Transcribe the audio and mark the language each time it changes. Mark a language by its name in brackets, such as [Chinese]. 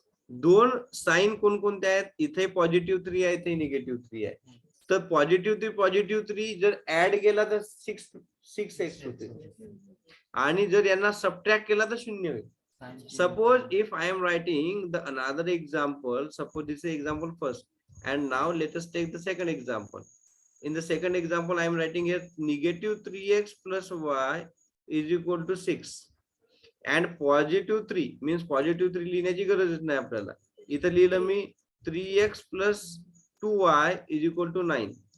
[Marathi] दोन साइन कोणकोणते आहेत, इथे +3 आहे, इथे -3 आहे, तर +3 जर ऍड केला तर 6x होते आणि जर यांना सबट्रॅक्ट केला तर 0 होईल। [English] Suppose if I am writing the another example, suppose this is example first and now let us take the second example. In the second example I am writing here -3x + y = 6 and +3 means +3 [Marathi] लिहिण्याची गरजच नाही आपल्याला, इथं लिहिलं मी [English] 3x + 2y = 9.